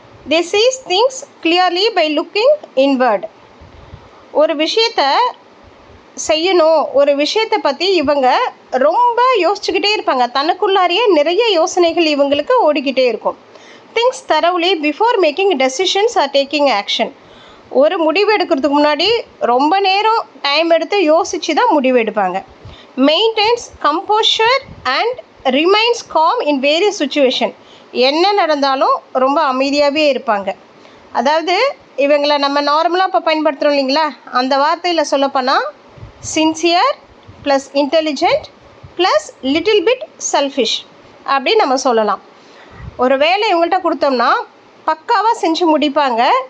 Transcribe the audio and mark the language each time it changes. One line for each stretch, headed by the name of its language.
English: They sees things clearly by looking inward.
Tamil: ஒரு விஷயத்தை செய்யணும், ஒரு விஷயத்தை பற்றி இவங்க ரொம்ப யோசிச்சுக்கிட்டே இருப்பாங்க. தனக்குள்ளாரியே நிறைய யோசனைகள் இவங்களுக்கு ஓடிக்கிட்டே இருக்கும்.
English: Thinks thoroughly before making decisions or taking action.
Tamil: ஒரு முடிவு எடுக்கிறதுக்கு முன்னாடி ரொம்ப நேரம் டைம் எடுத்து யோசித்து தான் முடிவு எடுப்பாங்க.
English: Maintains composure and remains calm in various situations.
Tamil: என்ன நடந்தாலும் ரொம்ப அமைதியாகவே இருப்பாங்க. அதாவது இவங்களை நம்ம நார்மலாக இப்போ பயன்படுத்துகிறோம் இல்லைங்களா, அந்த வார்த்தையில் சொல்லப்போனால்
English: sincere plus intelligent plus little bit selfish
Tamil: அப்படின்னு நம்ம சொல்லலாம். ஒரு வேலை இவங்கள்ட்ட கொடுத்தோம்னா பக்காவாக செஞ்சு முடிப்பாங்க.